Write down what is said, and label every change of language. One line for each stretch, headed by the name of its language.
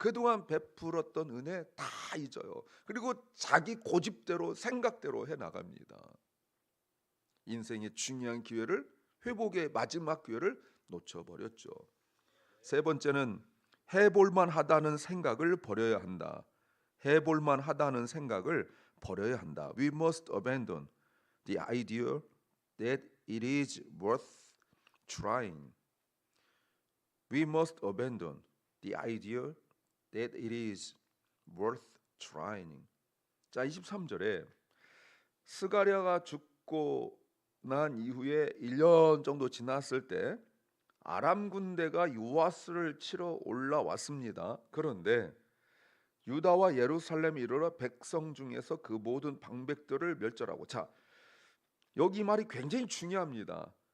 Korean: 그동안 베풀었던 은혜 다 잊어요. 그리고 자기 고집대로 생각대로 해나갑니다. 인생의 중요한 기회를, 회복의 마지막 기회를 놓쳐버렸죠. 세 번째는 해볼만 하다는 생각을 버려야 한다. 해볼만 하다는 생각을 버려야 한다.
English: We must abandon the idea that it is worth trying. We must abandon the idea that it is worth trying.
Korean: 자, 23절에 스가랴가 죽고 난 이후에 1년 정도 지났을 때 아람 군대가 요아스를 치러 올라왔습니다. 그런데 유다와 예루살렘에 이르러 백성 중에서 그 모든 방백들을 멸절하고, 자, 여기 말이 굉장히 중요합니다.